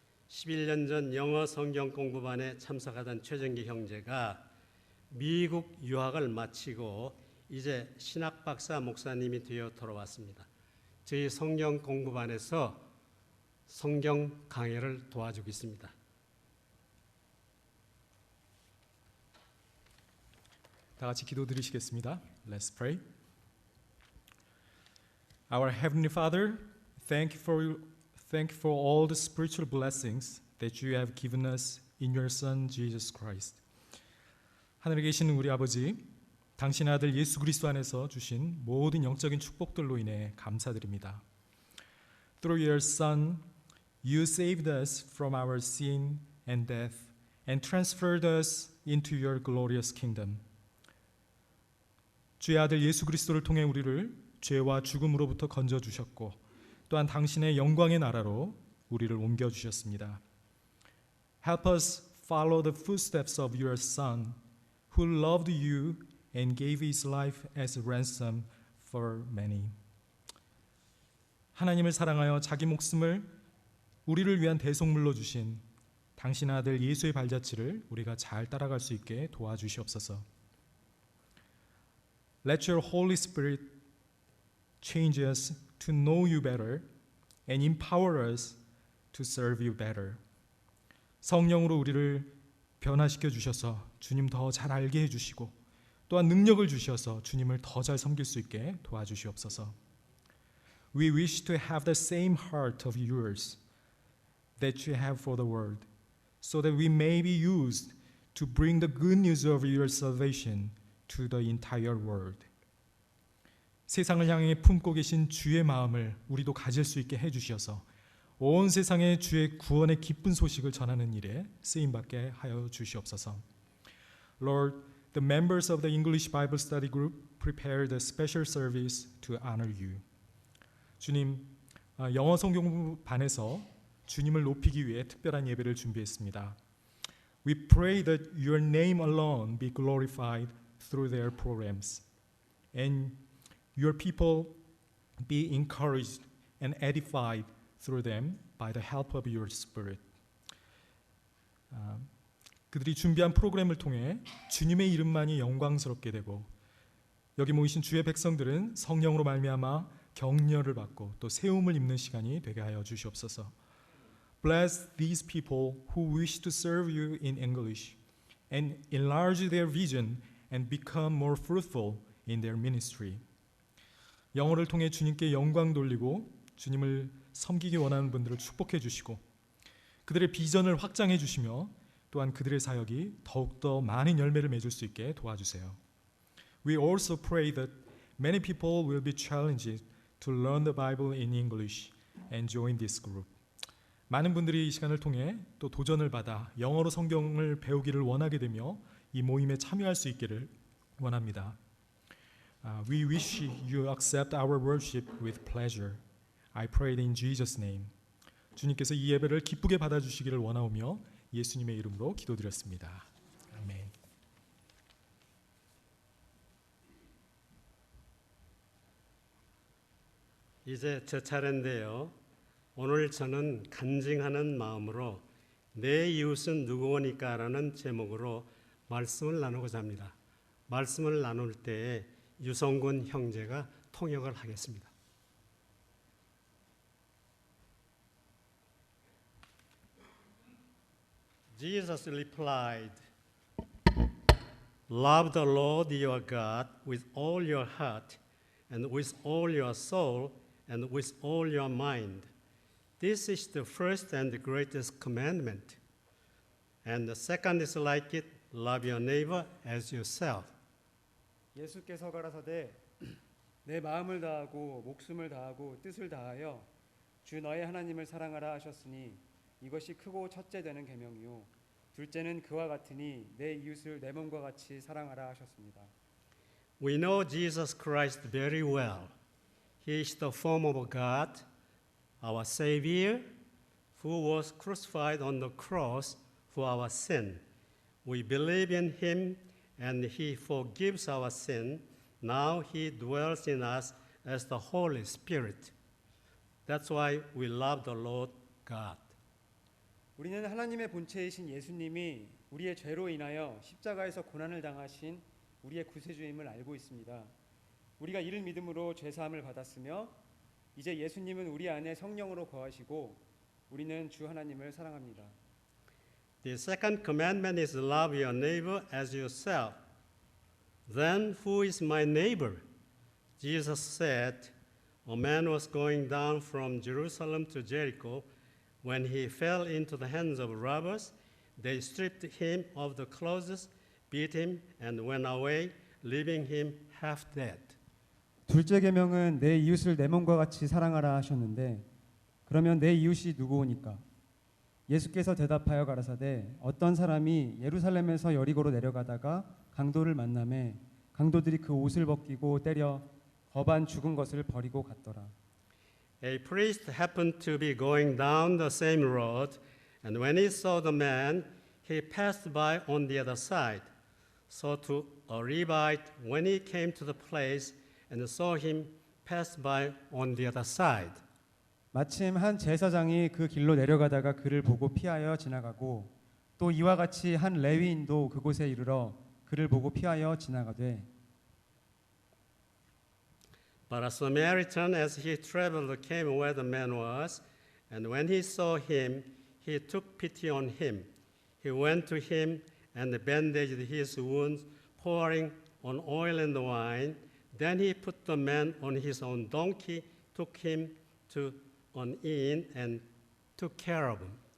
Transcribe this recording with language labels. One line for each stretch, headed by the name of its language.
Korean: 11년 전 영어 성경 공부반에 참석하던 최정기 형제가 미국 유학을 마치고 이제 신학 박사 목사님이 되어 돌아왔습니다. 저희 성경 공부반에서 성경 강해를 도와주고 있습니다. 다 같이 기도 드리시겠습니다.
English: Let's pray. Our Heavenly Father, thank you for all the spiritual blessings that you have given us in your Son Jesus Christ.
Korean: 하늘에 계시는 우리 아버지, 당신의 아들 예수 그리스도 안에서 주신 모든 영적인 축복들로 인해 감사드립니다.
English: Through your Son, you saved us from our sin and death and transferred us into your glorious kingdom.
Korean: 주의 아들 예수 그리스도를 통해 우리를 죄와 죽음으로부터 건져주셨고 또한 당신의 영광의 나라로 우리를 옮겨주셨습니다.
English: Help us follow the footsteps of your Son, who loved you and gave his life as a ransom for many.
Korean: 하나님을 사랑하여 자기 목숨을 우리를 위한 대속물로 주신 당신 아들 예수의 발자취를 우리가 잘 따라갈 수 있게 도와주시옵소서.
English: Let your Holy Spirit change us to know you better and empower us to serve you better.
Korean: 성령으로 우리를 변화시켜 주셔서 주님 더 잘 알게 해주시고 또한 능력을 주셔서 주님을 더 잘 섬길 수 있게 도와주시옵소서.
English: We wish to have the same heart of yours that you have for the world, so that we may be used to bring the good news of your salvation to the entire world.
Korean: 세상을 향해 품고 계신 주의 마음을 우리도 가질 수 있게 해주셔서 온 세상에 주의 구원의 기쁜 소식을 전하는 일에 쓰임받게 하여 주시옵소서.
English: Lord, the members of the English Bible Study Group prepared a special service to honor you.
Korean: 주님, 영어 성경반에서 주님을 높이기 위해 특별한 예배를 준비했습니다.
English: We pray that your name alone be glorified through their programs, and your people be encouraged and edified through them by the help of your Spirit.
Korean: 그들이 준비한 프로그램을 통해 주님의 이름만이 영광스럽게 되고 여기 모이신 주의 백성들은 성령으로 말미암아 격려를 받고 또 세움을 입는 시간이 되게 하여 주시옵소서.
English: Bless these people who wish to serve you in English and enlarge their vision and become more fruitful in their ministry.
Korean: 영어를 통해 주님께 영광 돌리고 주님을 섬기기 원하는 분들을 축복해 주시고 그들의 비전을 확장해 주시며 또한 그들의 사역이 더욱더 많은 열매를 맺을 수 있게 도와주세요.
English: We also pray that many people will be challenged to learn the Bible in English and join this group.
Korean: 많은 분들이 이 시간을 통해 또 도전을 받아 영어로 성경을 배우기를 원하게 되며 이 모임에 참여할 수 있기를 원합니다.
English: We wish you accept our worship with pleasure. I pray it in Jesus' name.
Korean: 주님께서 이 예배를 기쁘게 받아주시기를 원하오며 예수님의 이름으로 기도드렸습니다. 아멘. 이제 제 차례인데요. 오늘 저는 간증하는 마음으로 내 이웃은 누구오니까 라는 제목으로 말씀을 나누고자 합니다. 말씀을 나눌 때에 유성군 형제가 통역을 하겠습니다.
English: Jesus replied, Love the Lord your God with all your heart and with all your soul and with all your mind. This is the first and the greatest commandment. And the second is like it, love your neighbor as yourself.
Korean: 예수께서 가라사대 내 마음을 다하고 목숨을 다하고 뜻을 다하여 주 너의 하나님을 사랑하라 하셨으니 이것이 크고 첫째 되는 계명이요 둘째는 그와 같으니 내 이웃을 내 몸과 같이 사랑하라 하셨습니다.
English: We know Jesus Christ very well. He is the form of God, our Savior, who was crucified on the cross for our sin. We believe in him and he forgives our sin. Now he dwells in us as the Holy Spirit. That's why we love the Lord God.
Korean: 우리는 하나님의 본체이신 예수님이 우리의 죄로 인하여 십자가에서 고난을 당하신 우리의 구세주임을 알고 있습니다. 우리가 이를 믿음으로 죄사함을 받았으며 이제 예수님은 우리 안에 성령으로 거하시고 우리는 주 하나님을 사랑합니다.
English: The second commandment is love your neighbor as yourself. Then who is my neighbor? Jesus said, a man was going down from Jerusalem to Jericho. When he fell into the hands of robbers, they stripped him of the clothes, beat him, and went away, leaving him half dead.
Korean: 둘째 계명은 내 이웃을 내 몸과 같이 사랑하라 하셨는데 그러면 내 이웃이 누구오니까? 예수께서 대답하여 가라사대 어떤 사람이 예루살렘에서 여리고로 내려가다가 강도를 만나매 강도들이 그 옷을 벗기고 때려 거반 죽은 것을 버리고 갔더라.
English: A priest happened to be going down the same road, and when he saw the man, he passed by on the other side. So to a Levite, when he came to the place and saw him pass by on the other side.
Korean: 마침 한 제사장이 그 길로 내려가다가 그를 보고 피하여 지나가고 또 이와 같이 한 레위인도 그곳에 이르러 그를 보고 피하여 지나가되
English: But a Samaritan, as he traveled, came where the man was, and when he saw him, he took pity on him. He went to him and bandaged his wounds, pouring on oil and wine. Then he put the man on his own donkey, took him to an inn, and took care of him.